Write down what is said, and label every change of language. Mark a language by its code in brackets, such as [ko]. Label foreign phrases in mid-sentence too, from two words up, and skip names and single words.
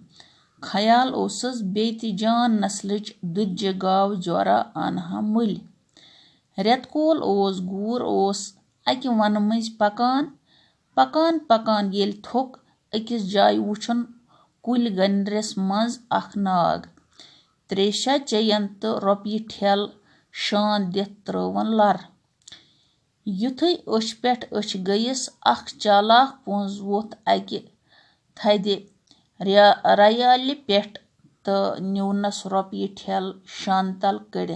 [ks] ख्याल ओसस बेति जान नस्लच दुधजि गाव जोरा अनहा मुल। रेतकोल ओस गूर ओस अकि वन मज पकान पकान येल थोक अकिस जाय वुछन कुल गंडरस मज अख नाग। 3 चयन तो रोपिय ठेल शान दिथ त्रवन लर। युथै अछ पेठ अछ गयस अख चालाक पुंज वोथ अकि थदि रयालि पेठ तो निवनस रोपिय ठेल शान तल कड़िथ।